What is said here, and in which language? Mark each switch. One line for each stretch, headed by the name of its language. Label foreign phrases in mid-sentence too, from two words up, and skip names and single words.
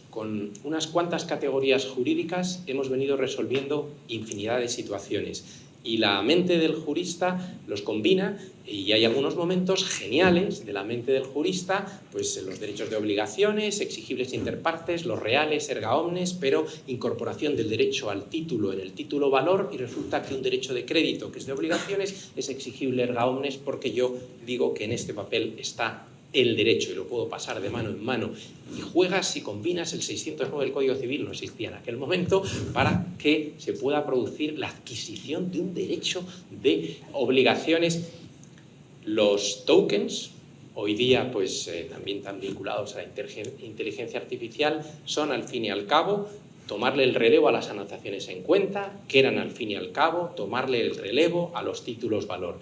Spanish: Con unas cuantas categorías jurídicas hemos venido resolviendo infinidad de situaciones. Y la mente del jurista los combina, y hay algunos momentos geniales de la mente del jurista, pues los derechos de obligaciones, exigibles interpartes, los reales,
Latin: erga omnes,
Spanish: pero incorporación del derecho al título en el título valor, y resulta que un derecho de crédito que es de obligaciones es exigible
Latin: erga omnes
Spanish: porque yo digo que en este papel está el derecho y lo puedo pasar de mano en mano, y juegas y combinas el 609 del Código Civil, no existía en aquel momento, para que se pueda producir la adquisición de un derecho de obligaciones. Los tokens, hoy día pues también están vinculados a la inteligencia artificial, son al fin y al cabo tomarle el relevo a las anotaciones en cuenta, que eran al fin y al cabo tomarle el relevo a los títulos valor.